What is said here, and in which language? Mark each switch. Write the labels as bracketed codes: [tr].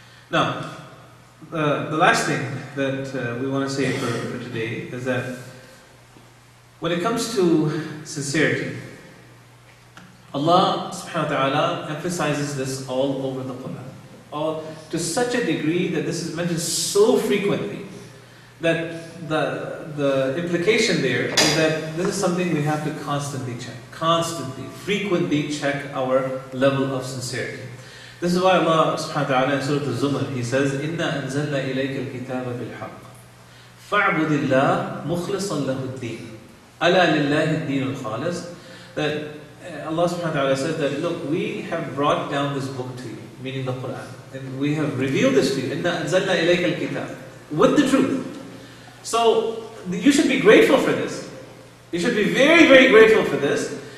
[en] Now, the last thing that we want to say for today is that when it comes to sincerity, Allah subhanahu wa ta'ala emphasizes this all over the Quran. To such a degree that this is mentioned so frequently that the implication there is that this is something we have to constantly check. Frequently check our level of sincerity. This is why Allah subhanahu wa ta'ala in Surah Al-Zumar, He says, [ar] إِنَّا أَنزَلْنَا إِلَيْكَ الْكِتَابَ بِالْحَقِّ فَاعْبُدِ اللَّهَ مُخْلِصًا لَهُ الدِّينَ أَلَا لِلَّهِ الدِّينُ الْخَالِصِ. [en] That Allah subhanahu wa ta'ala said that, look, we have brought down this book to you, meaning the Quran, and we have revealed this to you, [ar] إِنَّا أَنزَلْنَا إِلَيْكَ الْكِتَابَ, [en] with the truth. So, you should be grateful for this. You should be very, very grateful for this.